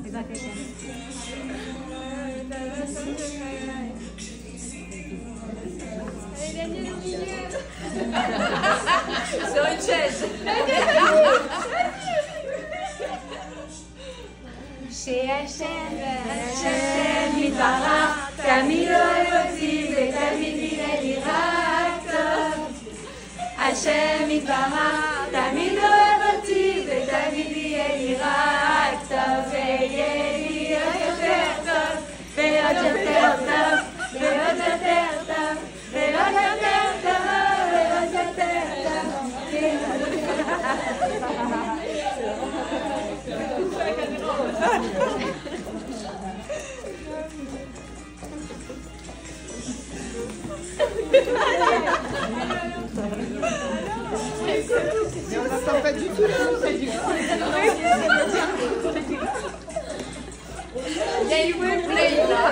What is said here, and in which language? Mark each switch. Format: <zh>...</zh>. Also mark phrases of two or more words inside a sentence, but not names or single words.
<fr>Sur une chaise.</fr> <he>Chez Hachem, השם יתברך, תמיד אוהב אותי ותמיד יראה לי רק טוב. השם יתברך, תמיד אוהב אותי ותמיד יראה לי רק טוב. ויהיה לי יותר טוב, ועוד יותר טוב, ועוד יותר טוב, ועוד יותר טוב, ועוד יותר טוב.</he> <fr>Mais on n'entend pas du tout là. Il y a eu play là.</fr>